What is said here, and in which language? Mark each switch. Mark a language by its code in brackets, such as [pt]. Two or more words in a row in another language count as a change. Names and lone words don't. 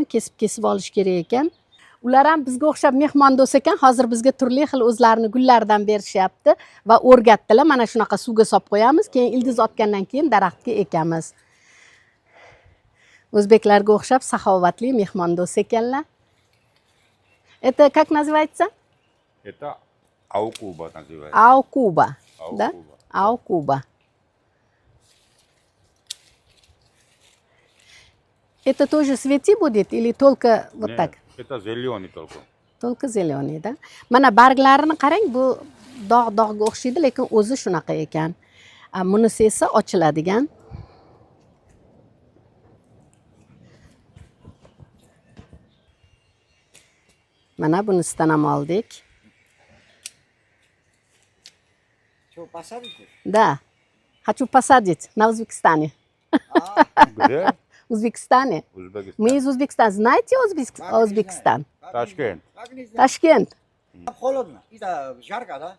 [uz] Kesib olish kerak ekan. Ular ham bizga o'xshab mehmondo'st ekan. Hozir bizga turli xil o'zlarini gullardan berishyapti va o'rgatdilar. Mana shunaqa suvga solib qo'yamiz, keyin ildiz otgandan keyin daraxtga ekamiz. O'zbeklarga o'xshab saxovatli mehmondo'st ekanlar. [ru] Это как называется? Это аукуба называется. Аукуба. Да? Аукуба. Аукуба. Это тоже цветы будет или только вот Нет, так? Это зеленый только. Только zeleный, да? [uz] Mana barglarini qarang, bu dog'-dog'ga o'xshaydi, lekin o'zi shunaqa ekan. Bunisi esa ochiladigan. Mana bunisidan ham oldik. [ru] Что, посадите? Да. Хочу посадить на Узбекистане. Где? Узбекистане. Узбекистан. Мы из Узбекистана. Знаете Узбекистан? Ташкент. Как не знаю. Ташкент. Там холодно. Это жарко, да?